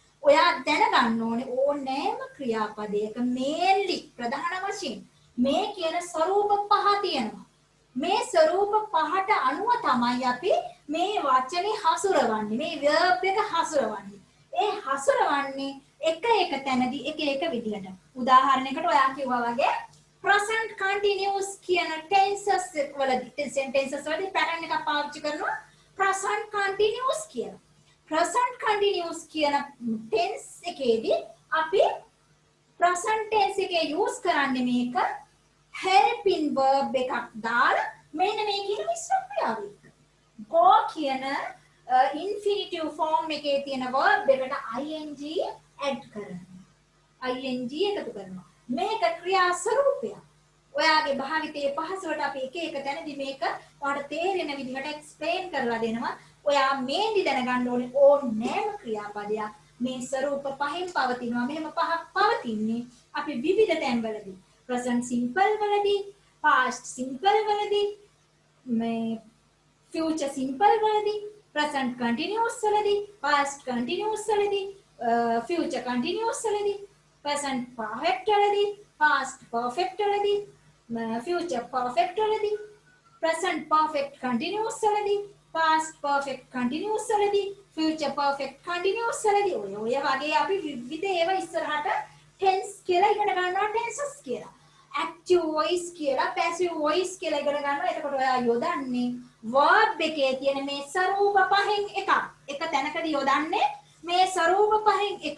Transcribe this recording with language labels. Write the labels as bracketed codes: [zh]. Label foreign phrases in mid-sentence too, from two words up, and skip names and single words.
[si] ඔයා දැනගන්න ඕනේ ඕනෑම ක්‍රියාපදයක මේන්ලි ප්‍රධාන වශයෙන් මේ කියන ස්වરૂප පහ තියෙනවා. මේ ස්වરૂප පහට අනුව තමයි අපි මේ වචනේ හසුරවන්නේ. මේ verb එක හසුරවන්නේ. ඒ හසුරවන්නේ එක තැනදී එක විදිහට. උදාහරණයකට ඔයා කිව්වා වගේ [en] present continuous [si] කියන tenses වලදී sentences වලදී pattern එකක් පාවිච්චි කරනවා [en] present continuous [si] කියලා. [en] present continuous [si] කියන tense එකේදී අපි [en] present tense [si] එකේ use කරන්නේ මේක [en] helping verb [si] එකක් දාලා මෙන්න මේ කියන මිශ්‍ර ක්‍රියාව එක්ක. go කියන [en] infinitive form [si] එකේ තියෙන verb එකට [en] ing add [si] කරනවා. ing එකතු කරනවා. මේක ක්‍රියා ස්වරූපයක්. ඔයාගේ භාවිතයේ පහසුවට අපි එක තැනදී මේක ඔයාලට තේරෙන විදිහට explain කරලා දෙනවා. ඔයා මේදි දැනගන්න ඕනේ ඕනෑම ක්‍රියාපදයක් මේ ස්වරූප පහෙන් පවතිනවා. මෙහෙම පහක් පවතින්නේ අපි විවිධ තැන්වලදී. [en] present simple වලදී, past simple [si] වලදී, මේ [en] future simple වලදී, present continuous වලදී, past continuous වලදී, future continuous වලදී, present perfect වලදී, past perfect වලදී, future perfect වලදී, present perfect continuous වලදී, past perfect continuous වලදී, future perfect continuous [si] වලදී ඔය වගේ අපි විවිධ ඒවා ඉස්සරහට [en] tense [si] කියලා ඉගෙන ගන්නවා [en] tenses කියලා. active voice [si] කියලා [en] passive voice [si] කියලා ඉගෙන ගන්නවා. එතකොට ඔයා යොදන්නේ verb එකේ තියෙන මේ ස්වරූප පහෙන් එකක්. එක තැනකදී යොදන්නේ මේ ස්වරූප පහෙන් එකක්.